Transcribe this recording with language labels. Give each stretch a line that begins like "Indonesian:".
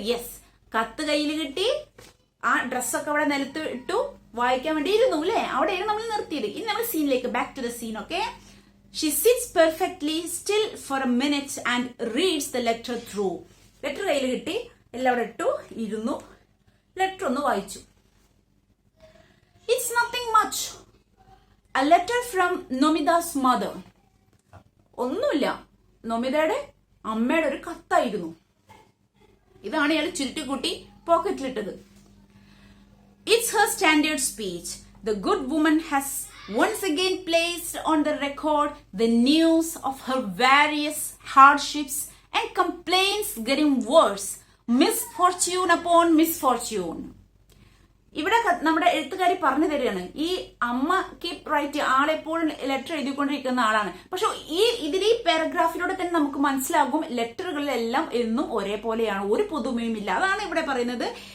Malayalam: Yes, കത്ത് കയ്യിൽ കിട്ടി, ആ ഡ്രസ്സൊക്കെ അവിടെ നിലത്ത് ഇട്ടു, വായിക്കാൻ വേണ്ടി ഇരുന്നു അല്ലെ, അവിടെയാണ് നമ്മൾ നിർത്തിയത്. ഇനി നമ്മൾ സീനിലേക്ക്,
English: Back to the scene. Okay, she sits perfectly still for a minute and reads the letter through.
Malayalam: Letter കയ്യിൽ കിട്ടി, എല്ലാം അവിടെ ഇട്ടു, ഇരുന്നു, ലെറ്റർ ഒന്ന് വായിച്ചു.
English: It's nothing much. A letter from Nomida's mother.
Malayalam: ഒന്നുമില്ല, നൊമിതയുടെ അമ്മയുടെ ഒരു കത്തായിരുന്നു. ഇതാണ് ഇയാൾ ചുരുട്ടിക്കൂട്ടി പോക്കറ്റിലിട്ടത്.
English: It's her standard speech. The good woman has once again placed on the record the news of her various hardships and complaints getting worse. Misfortune upon misfortune.
Malayalam: ഇവിടെ നമ്മുടെ എഴുത്തുകാരി പറഞ്ഞു തരികയാണ്, ഈ അമ്മ കീപ് റൈറ്റ്, ആളെപ്പോഴും ലെറ്റർ എഴുതിക്കൊണ്ടിരിക്കുന്ന ആളാണ്. പക്ഷെ ഈ പാരഗ്രാഫിലൂടെ തന്നെ നമുക്ക് മനസ്സിലാകും ലെറ്ററുകളിലെല്ലാം എന്നും ഒരേപോലെയാണ്, ഒരു പുതുമയും ഇല്ല. അതാണ് ഇവിടെ പറയുന്നത്.